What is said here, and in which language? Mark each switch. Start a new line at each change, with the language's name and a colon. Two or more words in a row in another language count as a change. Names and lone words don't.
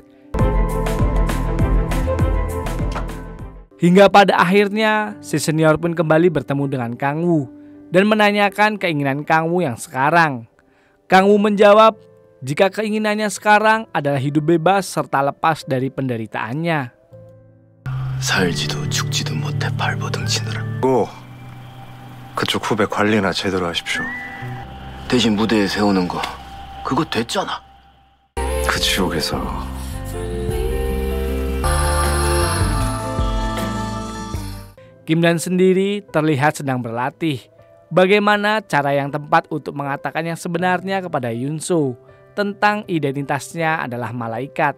Indonesian: Hingga pada akhirnya, si senior pun kembali bertemu dengan Kang Woo dan menanyakan keinginan Kang Woo yang sekarang. Kang Woo menjawab jika keinginannya sekarang adalah hidup bebas serta lepas dari penderitaannya.
Korean: 살지도 죽지도 못해 발버둥치느라. 그쪽 후배 관리나 제대로 하십시오. 대신 무대에 세우는 거 그거 됐잖아. 그 지옥에서
Indonesian: Kim Dan sendiri terlihat sedang berlatih bagaimana cara yang tepat untuk mengatakan yang sebenarnya kepada Yunso tentang identitasnya adalah malaikat.